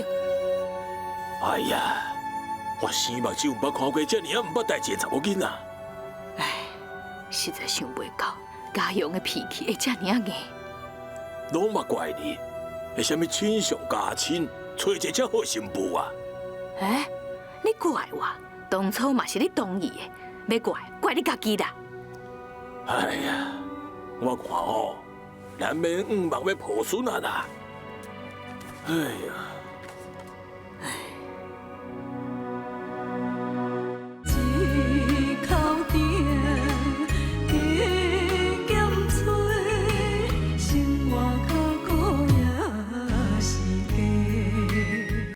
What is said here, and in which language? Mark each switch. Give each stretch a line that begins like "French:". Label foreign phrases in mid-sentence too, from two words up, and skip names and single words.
Min Nan Chinese: 哎呀，我生目睭毋捌看过遮尔啊毋捌代志的查某囡仔。唉，实在想袂到，家勇的脾气会遮尔啊硬。拢嘛怪你，为虾米亲上加亲，找一个遮好媳妇啊？哎，你怪我，当初嘛是你同意的，要怪你家己啦。哎呀，我看吼，难免望要抱孙啊啦。哎呀。一口鼎加减吹，生活较苦也是假。